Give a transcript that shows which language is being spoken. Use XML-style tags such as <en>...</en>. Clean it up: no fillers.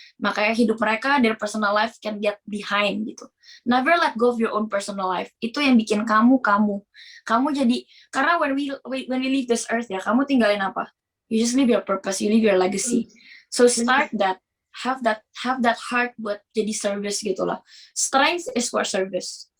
<id>Makanya hidup mereka,</id> <en>their personal life can get behind gitu. Never let go of your own personal life.</en> <id>Itu yang bikin kamu jadi, karena</id> <en>when we leave this earth</en> <id>ya, kamu tinggalin apa?</id> <en>You just leave your purpose, you leave your legacy. So start that, have that heart</en> <id>buat jadi</id> <en>service gitu lah. Strength is for service.</en>